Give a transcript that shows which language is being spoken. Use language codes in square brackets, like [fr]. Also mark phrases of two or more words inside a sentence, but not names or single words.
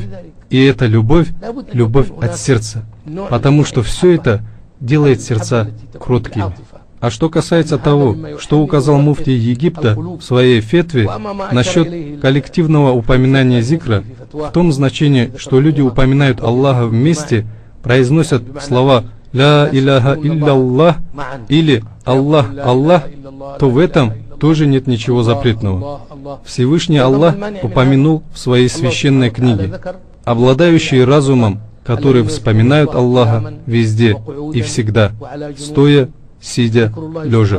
[ru] И эта любовь — любовь от сердца, потому что все это делает сердца кроткими. А что касается того, что указал муфтий Египта в своей фетве насчет коллективного упоминания зикра, в том значении, что люди упоминают Аллаха вместе, произносят слова [ar] «لا إله إلا [ru] или «Аллах, Аллах», то в этом тоже нет ничего запретного. Всевышний Аллах упомянул в своей священной книге: «Обладающие разумом, которые вспоминают Аллаха везде и всегда, стоя, сидя, лежа».